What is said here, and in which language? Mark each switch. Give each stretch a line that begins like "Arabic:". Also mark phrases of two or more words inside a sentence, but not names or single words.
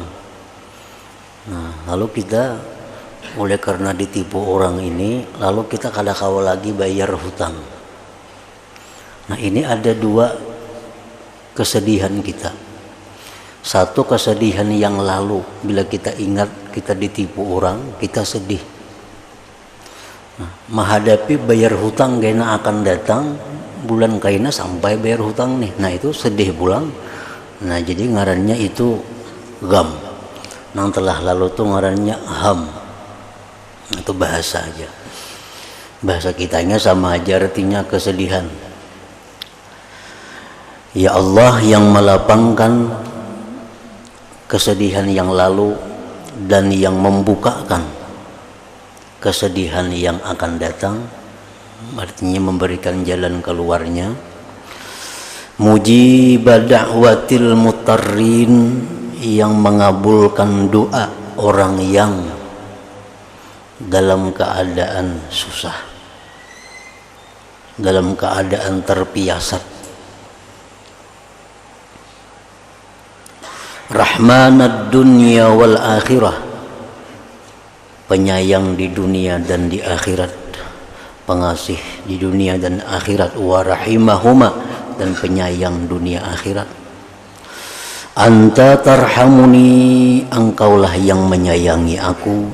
Banjar: Lalu kita oleh karena ditipu orang ini, lalu kita kada kawal lagi bayar hutang. Ini ada dua kesedihan kita. Satu, kesedihan yang lalu, bila kita ingat kita ditipu orang, kita sedih. Menghadapi bayar hutang kena akan datang, bulan kaina sampai bayar hutang nih. Itu sedih pulang. Jadi ngarannya itu gham. Nang telah lalu tuh ngarannya ham. Itu bahasa aja, bahasa kitanya sama aja artinya kesedihan. Ya Allah yang melapangkan kesedihan yang lalu dan yang membukakan kesedihan yang akan datang, artinya memberikan jalan keluarnya.
Arabic: مجيبة دعوة المضطرين,
Banjar: yang mengabulkan doa orang yang dalam keadaan susah. dalam keadaan terpiasat.
Arabic: رحمان الدنيا والآخرة,
Banjar: penyayang di dunia dan di akhirat, pengasih di dunia dan akhirat.
Arabic: ورحيمهما,
Banjar: dan penyayang dunia akhirat.
Arabic: أنت ترحمني,
Banjar: engkaulah yang menyayangi aku.